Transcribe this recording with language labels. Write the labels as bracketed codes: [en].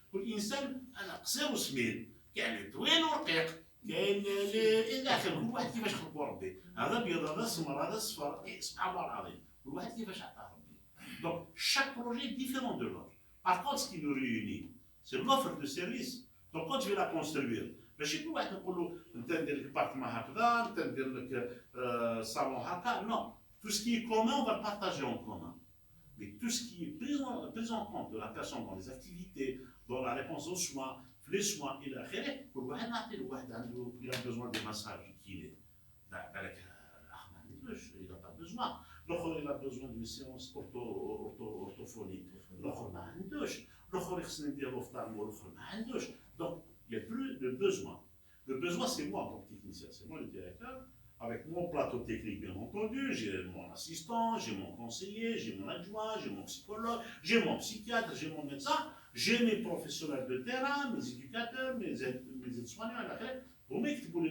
[ar] كل إنسان أنا قصير وسمين، كاين اللي طويل ورقيق، كاين اللي إلى آخره، كل واحد كيفاش خلقو ربي. هذا أبيض، هذا أسمر، هذا أصفر، سبحان الله العظيم. كل واحد كيفاش عطاه ربي. [fr] Donc chaque projet est différent de l'autre. Par contre, ce qui nous réunit, c'est l'offre de service. Donc quand je vais la construire, [ar] ماشي كل واحد نقول له أنت ندير لك بارتمان هكذا، أنت ندير لك صالون هكا، [fr] non. Tout ce qui est commun, on va le partager en commun. Mais tout ce qui est pris en compte de la personne dans les activités, dans la réponse aux soins, les soins et la خير، [ar] كل واحد نعطي لواحد عنده [fr] il a besoin de massage kiné. [ar] بالك الأخ ما عندوش، [fr] il n'a pas besoin. [ar] الآخر [fr] il a besoin d'une séance orthophonique. [ar] الآخر ما عندوش. الآخر يخصني نديرو ophtalmo، الآخر ما عندوش. [fr] Donc il n'y a plus de besoin. Le besoin c'est moi en tant que technicien, c'est moi le directeur. Avec mon plateau technique, bien entendu, j'ai mon assistant, j'ai mon conseiller, j'ai mon adjoint, j'ai mon psychologue, j'ai mon psychiatre, j'ai mon médecin, j'ai mes professionnels de terrain, mes éducateurs, mes aides-soignants, etc.